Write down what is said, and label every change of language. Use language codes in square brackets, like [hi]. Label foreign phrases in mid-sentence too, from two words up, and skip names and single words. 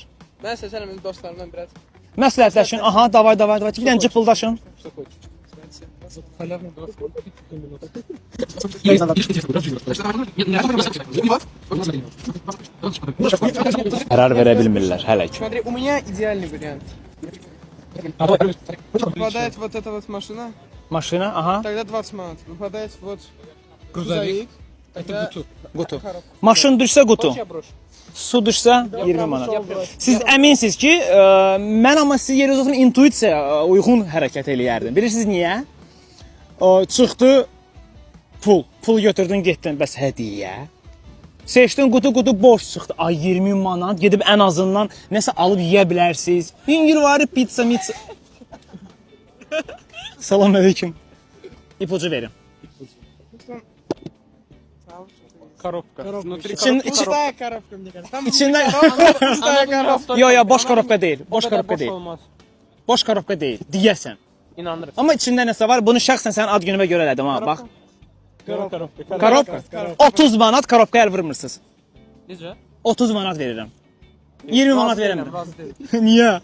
[az] Mən seçərəm öz dostlarımdan biraz. Məsləhətləşin. Aha, davay. Bir dənə cıpıldaşın. Qərar verə bilmirlər hələ ki. [ru] Смотри, у меня идеальный вариант. Выпадает вот эта вот машина, [az] Maşına, aha. [ru] тогда 20 манат. Выпадает вот грузовик. Это [az] Qutu. Maşın düşsə qutu. [ru] я брошу. [az] Su düşsə 20 manat. Siz əminsiniz ki, mən amma siz yeriniz olsam intuisiyaya uyğun hərəkət eləyərdim. Bilirsiniz niyə? Çıxdı pul. Pul götürdün, getdin. Bəs hədiyyə. Seçdin qutu boş çıxdı. Ay 20 manat gedib ən azından nəsə alıb yeyə bilərsiniz. Yüngülvari pizza. Salam aleyküm. İpucu verin. [ru] Коробка. Внутри Пустая коробка, мне кажется. Там [az] İçində [ru] пустая коробка. [az] Yo, boş korobka deyil. Boş korobka deyil. olmaz. Boş korobka deyil. Deyəsən. İnanırım. Amma içində nəsə var? Bunu şəxsən sənin ad günümə görə elədim ha. Bax. [ru] Коробка. [az] Korobka. 30 manat korobka əl vurmursuz. Necə? 30 manat verirəm. 20 manat verəmirəm. Niyə?